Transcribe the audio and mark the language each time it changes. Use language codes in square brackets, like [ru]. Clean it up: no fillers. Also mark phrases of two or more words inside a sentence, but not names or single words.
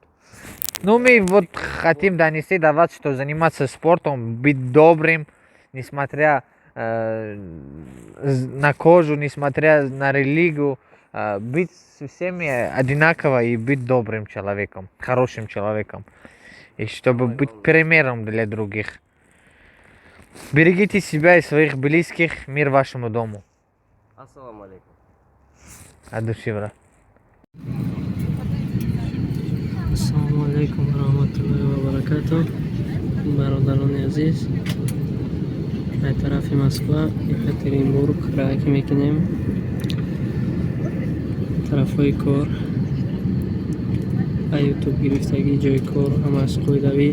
[ru] Ну, мы вот хотим донести до вас, что заниматься спортом, быть добрым, несмотря на кожу, несмотря на религию, быть со всеми одинаково и быть добрым человеком, хорошим человеком. И чтобы Самое быть главное. примером для других. Берегите себя и своих близких. Мир вашему дому. [ar] السلام عليكم. [ru] От души, брат. [ar] السلام عليكم رحمة الله و بركاته. [tg] Бародарони азиз, аз тарафи Москва, Екатеринбург раҳ мекунем. Тарафҳои кор, ба ютуб гирифтагӣ ҷойи кор ҳамааш қоидавӣ.